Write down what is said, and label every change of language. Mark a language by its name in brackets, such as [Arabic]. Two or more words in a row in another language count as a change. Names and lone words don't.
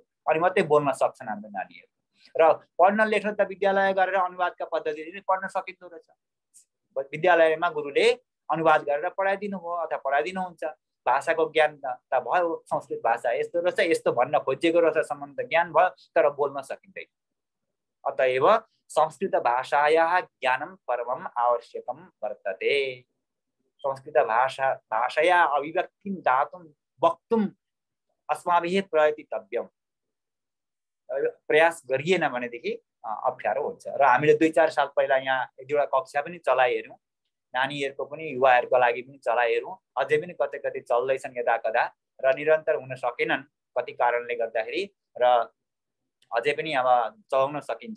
[Nepali] अनि मात्रै बोल्न सक्छन् हाम्रो नानीहरू। र पढ्न लेख्न त विद्यालय गरेर अनुवादका पद्धतिले पढ्न सकिँदो रहेछ। विद्यालयमा गुरुले अनुवाद गरेर पढाइदिनु भयो अथवा पढाइदिनुहुन्छ। भाषाको ज्ञान त भयो, संस्कृत भाषा यस्तो रहेछ, यस्तो भन्न खोजिएको रहेछ सम्म त ज्ञान भयो, तर बोल्न सकिँदैन। [Sanskrit] अतएव संस्कृत भाषायाः ज्ञानं परमम् आवश्यकं वर्तते। संस्कृत भाषया अभिव्यक्तिं दातुं वक्तुं अस्माभिः प्रयतितव्यं। [Nepali] प्रयास गरिएन भनेदेखि अप्ठ्यारो हुन्छ। र हामीले 2-4 साल पहिला यहाँ 1-2वटा कक्षा पनि चलाइहेर्यौँ, नानीहरूको पनि युवाहरूको लागि पनि चलाइहेर्यौँ। अझै पनि कतै कतै चल्दैछन् यता कता, र निरन्तर हुन सकेनन् कति कारणले गर्दाखेरि, र अझै पनि अब चलाउन सकिन्छ।